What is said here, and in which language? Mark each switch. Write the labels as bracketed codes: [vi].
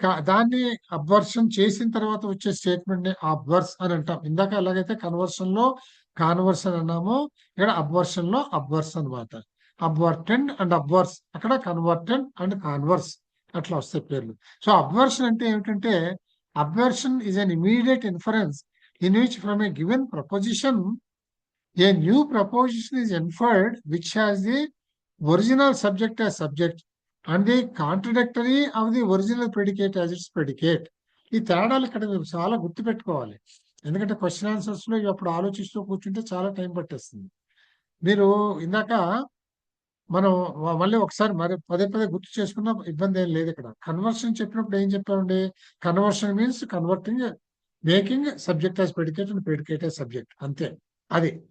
[te] దాన్ని అబ్వర్షన్ చేసిన తర్వాత వచ్చే స్టేట్మెంట్ ని అబ్వర్స్ అని అంటాం. ఇందాక ఎలాగైతే కన్వర్షన్ లో కాన్వర్షన్ అన్నామో ఇక్కడ అబ్వర్షన్ లో అబ్వర్స్ అనమాట. అబ్వర్టెండ్ అండ్ అబ్వర్స్, అక్కడ కన్వర్టెండ్ అండ్ కాన్వర్స్ అట్లా వస్తాయి పేర్లు. సో అబ్వర్షన్ అంటే ఏమిటంటే, [en] Obversion is an immediate inference in which from a given proposition a new proposition is inferred which has the original subject as subject and the contradictory of the original predicate as its predicate. [te] ఈ తేడాలు ఇక్కడ మీరు చాలా గుర్తుపెట్టుకోవాలి. ఎందుకంటే question answers లో అప్పుడు ఆలోచిస్తూ కూర్చుంటే చాలా టైం పట్టేస్తుంది. మీరు ఇందాక మనం మళ్ళీ ఒకసారి మరి పదే గుర్తు చేసుకున్న ఇబ్బంది ఏం లేదు. ఇక్కడ కన్వర్షన్ చెప్పినప్పుడు ఏం చెప్పామండి, [en] conversion means converting, making subject as predicate and predicate as subject, [te] అంతే అది.